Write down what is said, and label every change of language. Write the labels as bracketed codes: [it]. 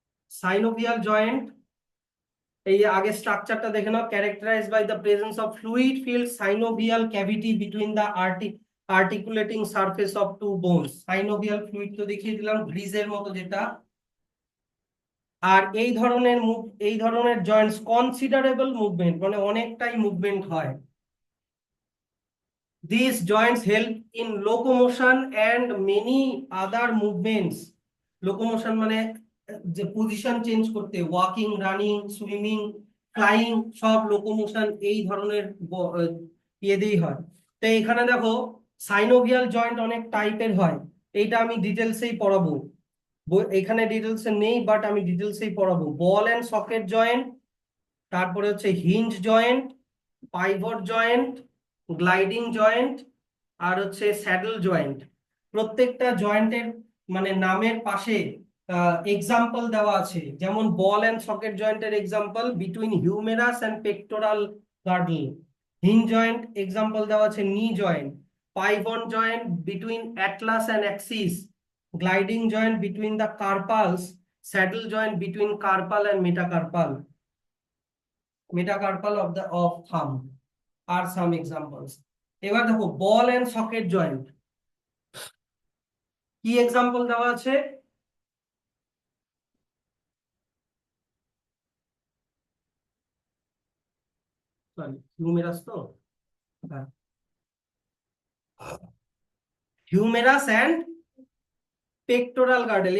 [en] synovial joint, [bn] এই আগে স্ট্রাকচারটা দেখে নাও, [en] Characterised by the presence of fluid filled synovial cavity between the articulating surface of two bones. [bn] Synovial fluid তো দেখিয়ে দিলাম, গ্রিজের মতো যেটা। আর এই ধরনের জয়েন্টস [en] considerable movement, [bn] মানে অনেকটাই মুভমেন্ট হয়। [en] These joints help in locomotion and many other movements. [bn] Locomotion মানে যে পজিশন চেঞ্জ করতে, ওয়াকিং, রানিং, সুইমিং, ফ্লাইং, সব লোকোমোশন এই ধরনের ইয়ে দিয়েই হয়। তো এখানে দেখো সাইনোভিয়াল জয়েন্ট অনেক টাইপের হয়, এইটা আমি ডিটেলসেই পড়াবো। এখানে ডিটেলসে নেই বাট আমি ডিটেলসেই পড়াবো। বল এন্ড সকেট জয়েন্ট, তারপরে হচ্ছে hinge joint, pivot joint, gliding joint, আর হচ্ছে স্যাডল জয়েন্ট। প্রত্যেকটা জয়েন্টের মানে নামের পাশে এক্সাম্পল দেওয়া আছে, যেমন বল এন্ড সকেট জয়েন্টের example between humerus and pectoral girdle. [en] hinge joint example [bn] দেওয়া আছে [en] Knee joint. Pivot joint between atlas and axis. Gliding joint between the carpals. Saddle joint between carpal and metacarpal of thumb are some examples. [bn] এবার দেখো বল and socket joint কি example দেওয়া আছে। [en] Sorry, humerus তো, হ্যাঁ, humerus and pectoral girdle.